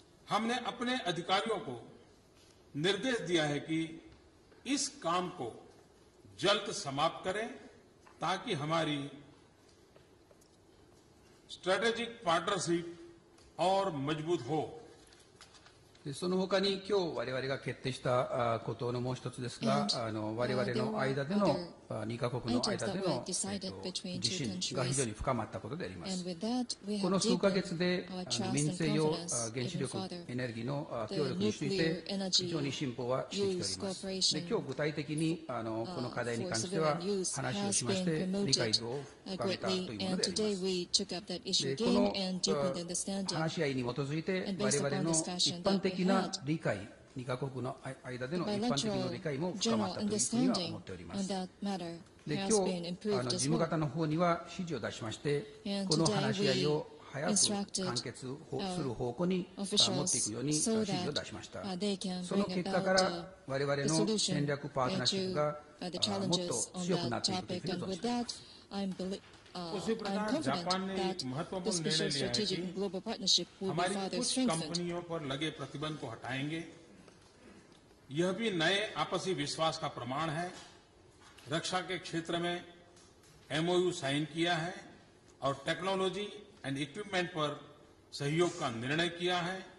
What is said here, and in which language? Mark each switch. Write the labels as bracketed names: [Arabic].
[Hindi] हमने अपने अधिकारियों को निर्देश दिया है कि इस काम को जल्द समाप्त करें ताकि हमारी स्ट्रेटेजिक पार्टनरशिप और मजबूत हो। [Japanese] その他に今日我々が決定したことのもう一つですが、我々の間での2カ国の間での自信が非常に深まったことであります。この数ヶ月で民生用原子力エネルギーの協力について非常に進歩はしてきております。で、今日具体的にこの課題に関しては話をしまして理解度を深めたというものであります。で、この話し合いに基づいて我々の一般的な理解、2カ国の間での一般的な理解も深まったというふうには思っております。で、今日事務方の方には指示を出しまして、この話し合いを早く完結する方向に持っていくように指示を出しました。その結果から我々の戦略パートナーシップがもっと強くなっていくというふうに存じています。 [Hindi] उसी प्रकार जापान ने एक महत्वपूर्ण निर्णय लिया है कि हमारी कुछ कंपनियों पर लगे प्रतिबंध को हटाएंगे। यह भी नए आपसी विश्वास का प्रमाण है। रक्षा के क्षेत्र में एमओयू साइन किया है और टेक्नोलॉजी एंड इक्विपमेंट पर सहयोग का निर्णय किया है।